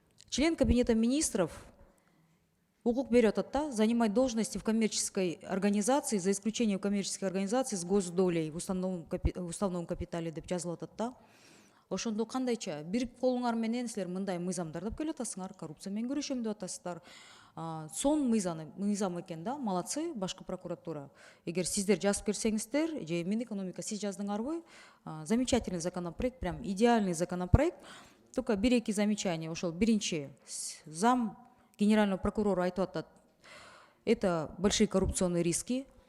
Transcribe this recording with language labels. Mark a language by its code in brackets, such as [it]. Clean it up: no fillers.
[ru] Член кабинета министров [ky] укук берип атат да, [ru] занимать должности в коммерческой организации, за исключением коммерческой организации с госдолей в уставном капитале [ky] деп жазылып атат да. Ошондо кандайча бир колуңар менен силер мындай мыйзамдарды келип атасыңар, коррупция менен күрөшөм деп атасыздар. Сон мыйзам экен да, [ru] молодцы, [ky] башкы прокуратура. Эгер сиздер жазып берсеңиздер, же Минэкономика сиз жаздыңарбы, [ru] замечательный законопроект, прям идеальный законопроект. Только [ky] бир-эки [ru] замечания. [ky] Ошол биринчи, [ru] зам генерального прокурора [ky] айтып атат, [ru] это большие коррупционные риски.